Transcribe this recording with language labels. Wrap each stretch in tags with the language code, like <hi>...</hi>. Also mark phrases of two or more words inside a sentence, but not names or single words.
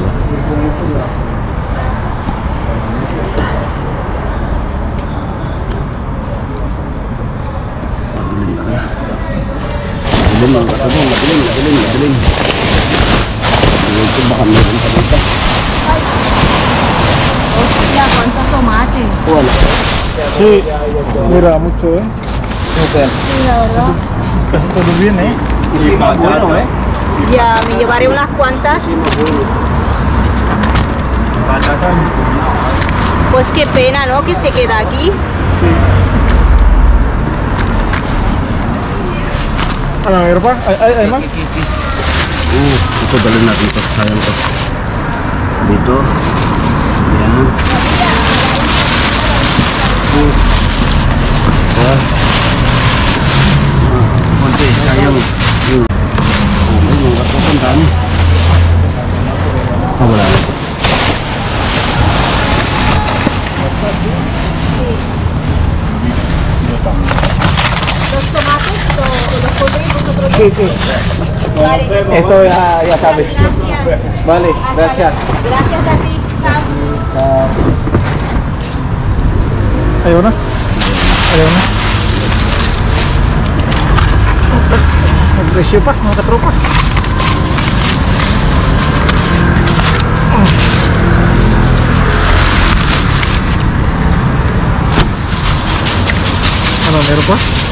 <tl>Madilim talaga. Madilim ang katabong. Madilim. Ito baka meron pa dito.</tl> <es>Hostia, ¿cuántos tomates?</es> <tl>Wala.</tl> <es>Sí. Mira, mucho, eh. Super. Sí, la verdad. Casi todo bien, eh. Sí, más bueno, eh. Ya, me llevaré unas cuantas. Pues qué pena, ¿no? Que se queda aquí.</es> <tl>Ano, meron pa? Ay, mas? Ito dalhin natin ito. Sayang to. Dito. Yan. Konti, sayang. Ay, yung katapang dami. Wala na.</tl> <es>Los tomates los pondréis vosotros. Sí, sí. Vale. Esto ya sabes. Gracias. Vale, gracias. Gracias a ti. Chao.</es> <tl>Ayaw na? Ayaw na? Nag-presyo pa, mga katropa. Ano, meron pa?</tl>